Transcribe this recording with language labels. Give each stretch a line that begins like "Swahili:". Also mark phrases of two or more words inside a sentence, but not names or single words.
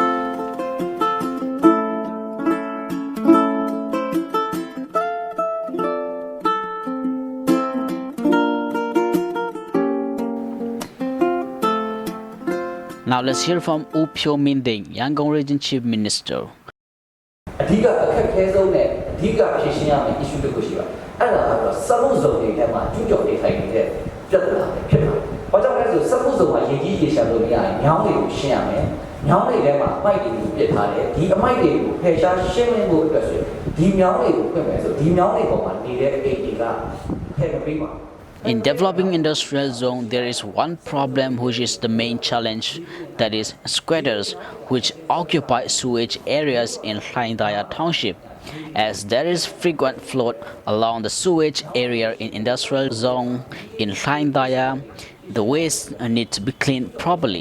English: Now let's hear from Upyo Minteng, Yangon Region Chief Minister.
Burmese: အဓိကအခက်အခဲဆုံးနဲ့အဓိကဖြေရှင်းရမယ့် issue တစ်ခုရှိပါအဲ့ဒါကတော့စက်မှုစုံတွေထဲမှာကျူးကျော်နေထိုင်နေတဲ့ပြဿနာပဲဖြစ်ပါတယ်။ဘာကြောင့်လဲဆိုစက်မှုစုံမှာရည်ကြီးရေရှာလို့မရရင်ညောင်းတွေကိုရှင်းရမယ်။မြောင်းတွေထဲမှာအမိုက်တွေကိုပစ်ထားတယ်ဒီအမိုက်တွေကိုဖယ်ရှားရှင်းလင်းဖို့အတွက်ဆိုဒီမြောင်းတွေကိုဖွင့်မယ်ဆိုဒီမြောင်းတွေပေါ်မှာနေတဲ့အိမ်တွေကဖယ်မပေးပါဘူး
English: In developing industrial zone, there is one problem which is the main challenge, that is squatters, which occupy sewage areas in Hlaing Daya Township. As there is frequent flood along the sewage area in industrial zone in Hlaing Daya, the waste need to be cleaned properly.